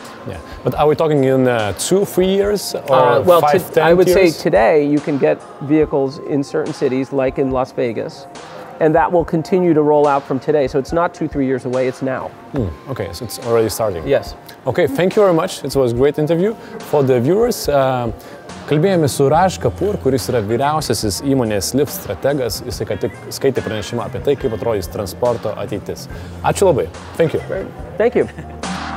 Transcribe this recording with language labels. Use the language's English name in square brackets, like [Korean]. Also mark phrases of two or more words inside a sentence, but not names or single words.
[English] Yeah, but are we talking in 2-3 years or well, 5-10 years? I would say today you can get vehicles in certain cities, like in Las Vegas, and that will continue to roll out from today. So it's not 2-3 years away, it's now. Okay, so it's already starting. Yes. Okay, thank you very much. It was a great interview. For the viewers, [Lithuanian] kalbėjome su Raj Kapoor, kuris yra vyriausiasis įmonės Lyft strategas. Jis ką tik skaitė pranešimą apie tai, kaip atrodys transporto ateitis. Ačiū labai. [English] Thank you. Thank you.